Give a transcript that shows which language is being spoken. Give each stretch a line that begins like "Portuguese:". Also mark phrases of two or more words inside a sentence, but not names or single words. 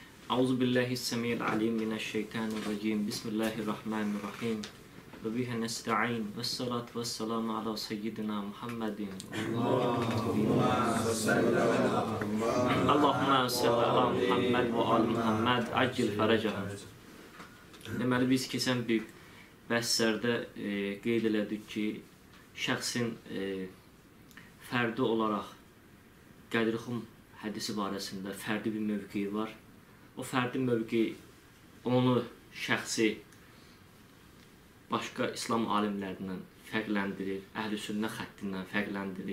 Arabic: أعوذ بالله السميع العليم من الشيطان الرجيم. بسم الله الرحمن الرحيم. وبه نستعين. والصلاة والسلام على سيدنا محمد. اللهم صل على محمد وآل محمد. عجل فرجهم.
Azerbaijani: Deməli, biz keçən bir bəhslərdə qeyd elədik ki, şəxsin fərdi olaraq Qədirxum hədisi barəsində fərdi bir mövqeyi var. O fərdi mövqeyi onu şəxsi başqa İslam alimlərindən fərqləndirir, Əhl-i-Sünnə xəttindən fərqləndirir.